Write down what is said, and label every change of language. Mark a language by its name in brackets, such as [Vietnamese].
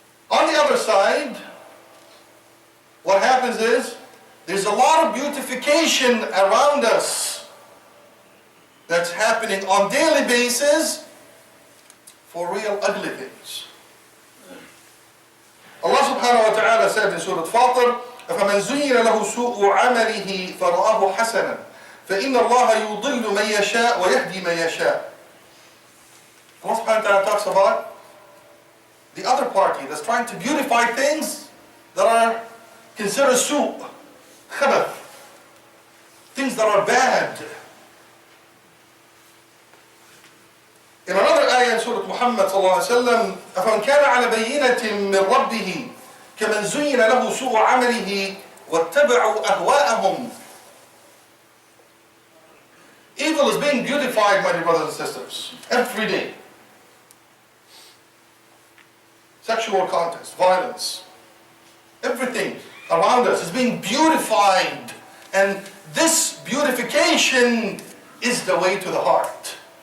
[English] On the other side, what happens is, there's a lot of beautification around us that's happening on daily basis for real ugly things. Allah subhanahu wa ta'ala said in Surah Fatir, [Arabic] فَمَنْ زُيِّنَ لَهُ سُوءُ عَمَلِهِ فَرَآهُ حَسَنًا فَإِنَّ اللَّهَ يُضِلُّ مَنْ يَشَاءُ وَيَهْدِي مَنْ يَشَاءُ. [English] Allah subhanahu wa ta'ala talks about the other party that's trying to beautify things that are considered su', khabath, things that are bad. In another ayah in Surah Muhammad sallallahu alayhi wa sallam, [Arabic] أَفَمْ كَانَ عَلَى بَيِّنَةٍ مِّن رَبِّهِ كَمَنْ زُيِّنَ لَهُ سُوءُ عَمَلِهِ وَاتَّبَعُوا أَهْوَاءَهُمْ [English] evil is being beautified, my dear brothers and sisters, every day. Sexual contest, violence, everything around us is being beautified. And this beautification is the way to the heart.